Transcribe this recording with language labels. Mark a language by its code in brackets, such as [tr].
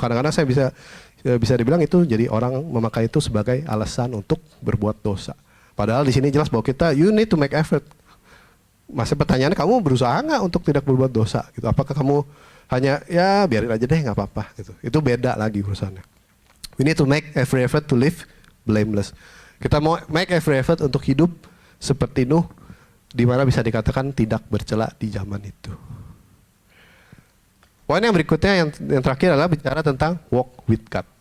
[id] Kadang-kadang saya bisa dibilang itu jadi orang memakai itu sebagai alasan untuk berbuat dosa. Padahal di sini jelas bahwa [en] you need to make effort. [id] Masih pertanyaannya, kamu berusaha nggak untuk tidak berbuat dosa? Gitu. Apakah kamu hanya ya biarin aja deh nggak apa-apa? Gitu. Itu beda lagi urusannya. [en] We need to make every effort to live blameless. [id] Kita mau [en] make every effort [id] untuk hidup seperti Nuh, di mana bisa dikatakan tidak bercela di zaman itu. Poin yang berikutnya yang terakhir adalah bicara tentang [en] walk with God.